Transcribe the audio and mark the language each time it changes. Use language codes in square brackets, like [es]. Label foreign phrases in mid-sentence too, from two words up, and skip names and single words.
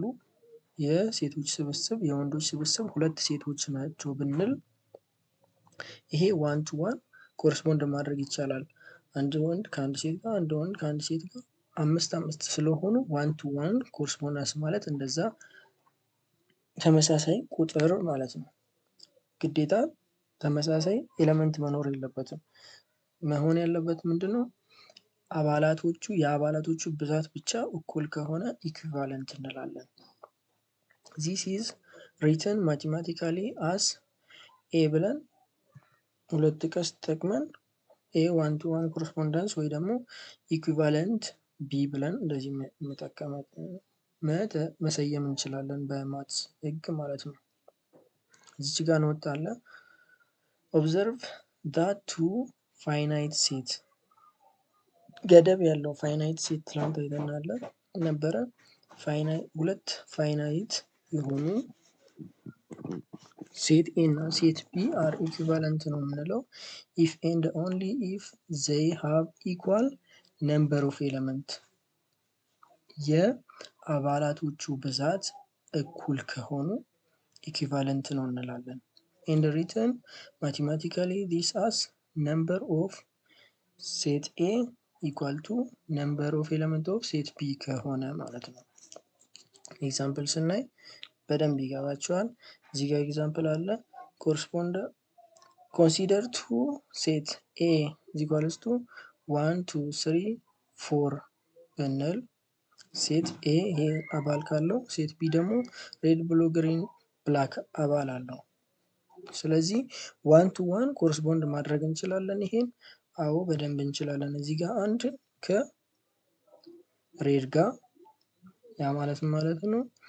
[am] የሴቶች ስብስብ የወንዶች ስብስብ 2 ሴቶች ናቸው ብንል ይሄ [en] one to one correspond [am] ማድረግ ይቻላል። አንድ ወንድ ከአንድ ሴት ጋር፣ አንድ ወንድ ከአንድ ሴት ጋር 5 ስለሆኑ [en] one to one correspondence [am] ማለት እንደዛ ተመሳሳይ ቁጥር ማለት ነው። ግዴታ ተመሳሳይ ኤሌመንት መኖር የለበትም። መሆን ያለበት ምንድነው? የአባላቶቹ ብዛት ብቻ እኩል ከሆነ ኢኩቫለንት እንላለን። [en] this is written mathematically as A [am] ብለን ሁለት ቀስ ተጠቅመን [en] A one to one correspondence [am] ወይ ደግሞ ኢኩቫለንት B ብለን እንደዚህ መሰየም እንችላለን በማትስ ህግ ማለት ነው። እዚህ ጋር እንወጣለን። [en] observe that two finite set [am] ገደብ ያለው [en] finite set [am] ትላንት አይተናል ነበረ። ሁለት ፋይናይት የሆኑ [en] set A [am] እና [en] set B are equivalent [am] ነው የምንለው [en] if and only if they have equal number of element [am] የአባላቶቹ ብዛት እኩል ከሆኑ ኢኩቫለንት ነው እንላለን። [en] and written mathematically this as number of set A equal to number of element of set B [am] ከሆነ ማለት ነው። ኤግዛምፕል ስናይ በደንብ ይገባቸዋል። እዚህ ጋር ኤግዛምፕል አለ። [en] consider two set A equals to [am] 1 2 3 4 ብንል [en] set A [am] ይሄ አባል ካለው [en] set B [am] ደግሞ [en] red blue green black [am] አባል አለው። ስለዚህ [en] 1 to 1 correspond [am] ማድረግ እንችላለን። ይሄን አዎ በደንብ እንችላለን። እዚህ ጋር አንድ ከሬድ ጋር ያ ማለት ነው።